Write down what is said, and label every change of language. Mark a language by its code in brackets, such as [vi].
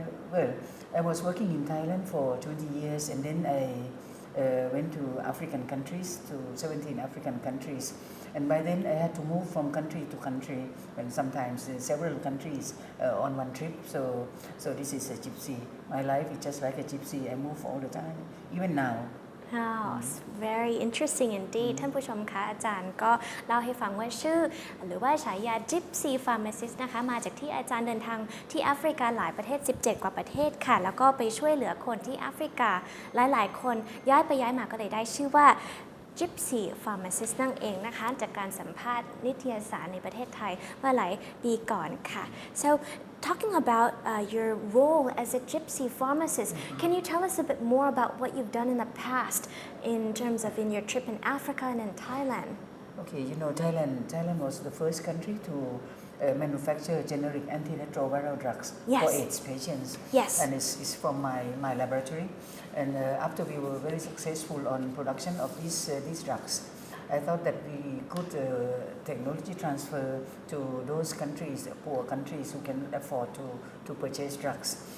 [en] Well, I was working in Thailand for 20 years and then I went to African countries, to 17 African countries. And by then I had to move from country to country and sometimes several countries on one trip. So this is a gypsy. My life is just like a gypsy. I move all the time, even now. Oh, very interesting indeed [th] ท่านผู้ชมคะอาจารย์ก็เล่าให้ฟังว่าชื่อหรือว่าฉายา Gypsy Pharmacist นะคะมาจากที่อาจารย์เดินทางที่แอฟริกาหลายประเทศ17 กว่าประเทศค่ะแล้วก็ไปช่วยเหลือคนที่แอฟริกาหลายๆคนย้ายไปย้ายมาก็เลยได้ชื่อว่า [en] Gypsy Pharmacist [th] นั่นเองนะคะจากการสัมภาษณ์นิตยสารในประเทศไทยเมื่อหลายปีก่อนค่ะ [en] so talking about your role as a gypsy pharmacist can you tell us a bit more about what you've done in the past in terms of in your trip in Africa and in Thailand Okay, you know, Thailand was the first country to manufacture generic antiretroviral drugs Yes. for AIDS patients. Yes. And it's from my laboratory. And after we were very successful on production of these drugs, I thought that we could technology transfer to those countries, poor countries who can afford to purchase drugs.